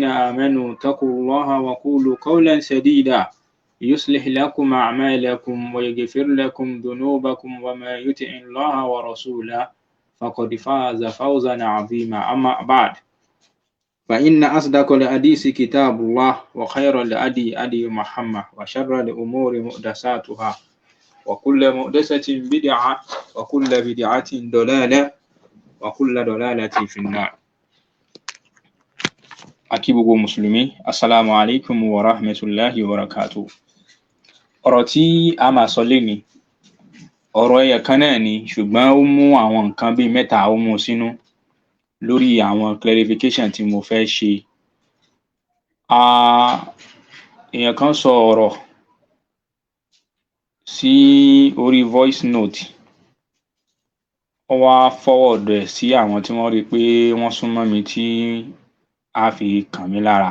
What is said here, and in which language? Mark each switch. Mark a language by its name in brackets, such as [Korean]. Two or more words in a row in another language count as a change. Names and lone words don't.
[Arabic] آمنوا اتقوا الله وقولوا قولا سديدا يصلح لكم أعمالكم ويغفر لكم ذنوبكم وما يطع الله ورسوله فقد فاز فوزا عظيما أما بعد فإن أصدق الحديث كتاب الله وخير الهدي محمد وشر الأمور محدثاتها وكل محدثة بدعة وكل بدعة ضلالة وكل ضلالة في النار. [Yoruba] Akí gbogbo mùsùlùmí, [Arabic] السلام عليكم ورحمة الله وبركاته. [Yoruba] Ọ̀rọ̀ tí a máa sọ lénìí, ọ̀rọ̀ ẹyọ kan náà ni, ṣùgbọ́n ó mú àwọn nǹkan bíi mẹ́ta ó mú sínú lórí àwọn clarification tí mo fẹ́ ṣe. Èèyàn kan sọ ọ̀rọ̀ sí orí [English] voice note, [Yoruba] ó wá forward ẹ̀ sí àwọn tí wọ́n rí pé wọ́n súnmọ́ mi tí á fi kàn mí lára.